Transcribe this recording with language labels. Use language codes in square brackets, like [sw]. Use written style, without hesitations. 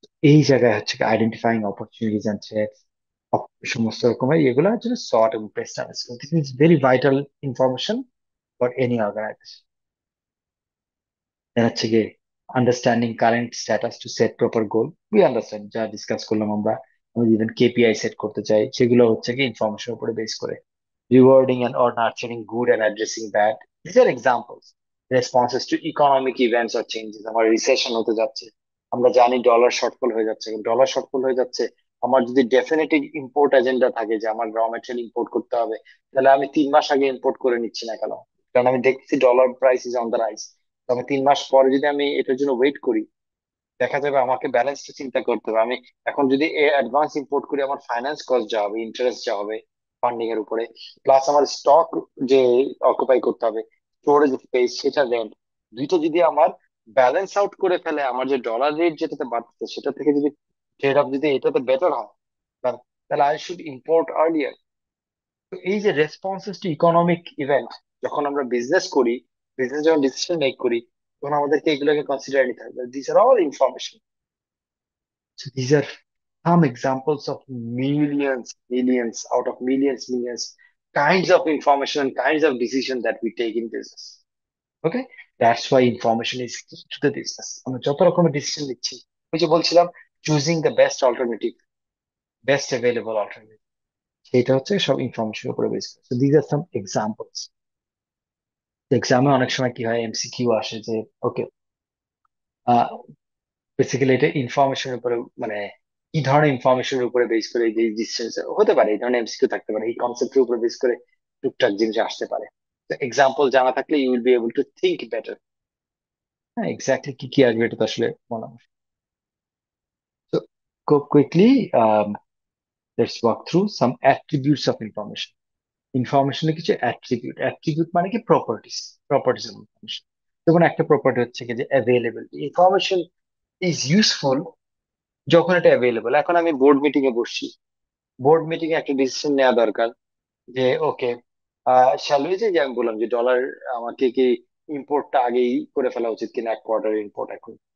[bn] এই জায়গায় হচ্ছে [en] identifying opportunities and threats, [bn] সমস্ত রকমের এগুলো হচ্ছে সর্ট এবং best analysis. [en] This is very vital information for any organisation. Then হচ্ছে গিয়ে understanding current status to set proper goal. [bn] We understand, যা ডিসকাস করলাম আমরা, আমি ইভেন কেপিআই সেট করতে চাই, সেগুলো হচ্ছে কি ইনফরমেশনের উপরে বেস করে। [en] Rewarding and or nurturing good and addressing bad. These are examples. Responses to economic events or changes. [bn] আমার রিসেশন হতে যাচ্ছে, আমরা জানি ডলার শর্টফল হয়ে যাচ্ছে, ডলার শর্টফল হয়ে যাচ্ছে। আমার যদি ডেফিনেটিভ ইম্পোর্ট এজেন্ডা থাকে যে আমার র মেটেরিয়াল ইম্পোর্ট করতে হবে, তাহলে আমি 3 মাস আগে ইম্পোর্ট করে নিচ্ছি না কেন? কারণ আমি দেখছি [en] Dollar price is on the rise. [bn] তো আমি 3 মাস পরে যদি আমি এটার জন্য ওয়েট করি, দেখা যাবে আমাকে ব্যালেন্সটা চিন্তা করতে হবে। আমি এখন যদি অ্যাডভান্স ইম্পোর্ট করি, আমার ফাইন্যান্স কস্ট যা হবে, ইন্টারেস্ট যা হবে ফান্ডিং এর উপরে, প্লাস আমার স্টক যে অকুপাই করতে হবে, স্টোরেজ স্পেস, সেটা রেন্ট, দুইটা যদি আমার ব্যালেন্স আউট করে ফেলে, আমার যে ডলার রেট যেটাতে বাড়তেছে সেটা থেকে যদি ট্রেড অফ যদি এটাতে বেটার হয়, তাহলে তাহলে [en] I should import earlier. [bn] তো এই যে [en] responses to economic event, [bn] যখন আমরা বিজনেস করি, বিজনেস যখন ডিসিশন মেক করি, তখন আমাদেরকে এগুলোকে কনসিডার নিতে হবে। [en] This are all information. So these are some examples of millions, millions, out of millions, millions kinds of information and kinds of decision that we take in business. Okay? That's why information is key to the business. [bn] আমরা যত রকমের decision নিচ্ছি, ওই যে বলছিলাম, [en] choosing the best alternative, [bn] best available alternative, সেটা হচ্ছে সব ইনফরমেশনের উপরে বেস করে। [en] So these are some examples. [bn] এক্সামে অনেক সময় কি হয়, এমসিকিউ আসে যে ওকে, বেসিক্যালি এটা ইনফরমেশনের উপরে, মানে কি ধরনের ইনফরমেশনের উপরে বেস করে যে ডিসিশন হতে পারে, এই ধরনের এমসিকিউ থাকতে পারে, এই কনসেপ্টের উপরে বেস করে টুকটাক জিনিস আসতে পারে। এক্সাম্পল জানা থাকলে [en] You will be able to think better. [bn] হ্যাঁ, এক্স্যাক্টলি কি কি আসবে এটা তো আসলে বলা মুশকিল। [en] So quickly, let's walk through some attributes of information. [bn] ইনফরমেশনের কিছু অ্যাট্রিবিউট, অ্যাট্রিবিউট মানে কি প্রপার্টিস, প্রপার্টিস অফ ইনফরমেশন। যেমন একটা প্রপার্টি হচ্ছে কি যে অ্যাভেলেবিলিটি, ইনফরমেশন ইজ ইউজফুল যখন এটা অ্যাভেলেবল। এখন আমি বোর্ড মিটিং এ বসছি, বোর্ড মিটিং এ একটা ডিসিশন নেওয়া দরকার যে ওকে, [en] shall we, [bn] যে আমি বললাম যে ডলার আমাকে কি ইম্পোর্টটা আগেই করে ফেলা উচিত কিনা, এক কোয়ার্টার ইম্পোর্ট এখন।